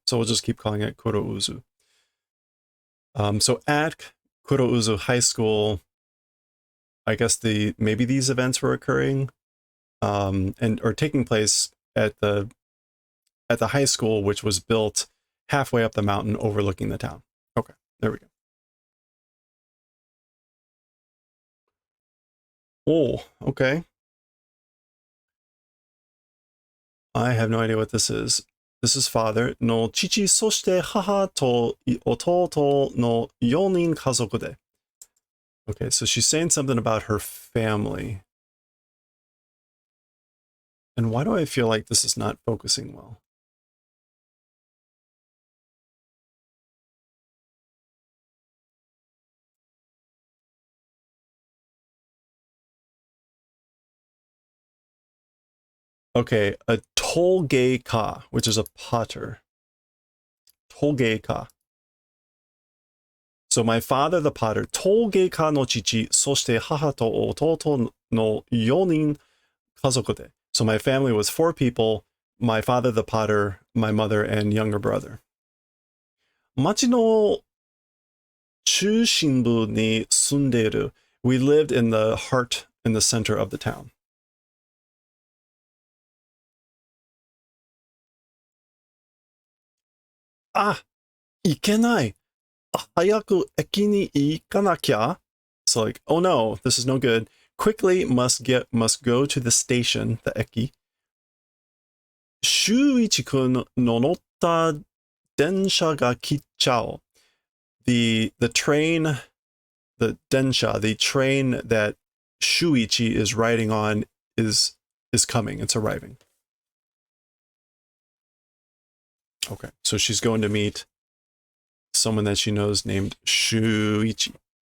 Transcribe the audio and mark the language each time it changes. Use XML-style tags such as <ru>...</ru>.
<en>So we'll just keep calling it Kuro Uzu. So at Kuro Uzu High School, I guess maybe these events were occurring, and or taking place at the high school, which was built halfway up the mountain overlooking the town. Okay, there we go. Oh, okay. I have no idea what this is. This is father no chichi そして母と弟の4人家族で. Okay, so she's saying something about her family. And why do I feel like this is not focusing well? Okay, a tolgei-ka, which is a potter. Tolgei-ka. So my father, the potter, tolgei-ka no chichi, そして母と弟の4人家族で. So my family was 4 people, my father, the potter, my mother, and younger brother.</en> <ja>町の中心部に住んでいる.</ja> <en>We lived in the heart, in the center of the town.</en> <ja>Ah, いけない.早く駅に行かなきゃ.</ja> <en>So like, oh no, this is no good. Quickly must go to the station, the eki.</en> <ja>修一くんの乗った電車が来ちゃう.</ja> <en>The train, the densha, the train that Shuichi is riding on is coming. It's arriving. Okay, so she's going to meet someone that she knows named Shuichi.</en>